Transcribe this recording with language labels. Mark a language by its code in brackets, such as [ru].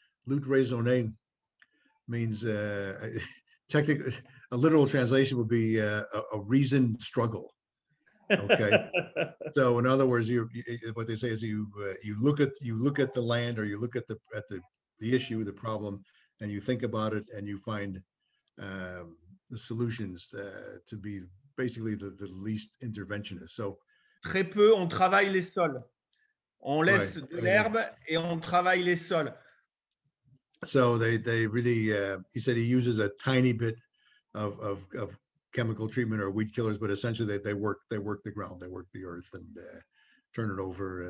[en] Lutte raisonnée means technically a literal translation would be a reasoned struggle. Okay. So in other words, what they say is you look at the land, or you look at the issue, the problem, and you think about it, and you find the solutions to be basically the least interventionist. So [fr] très peu, on travaille les sols. On laisse de l'herbe et on travaille les sols. [en] So they really he said he uses a tiny bit of chemical treatment or weed killers, but essentially they work the ground, they work the earth, and turn it over.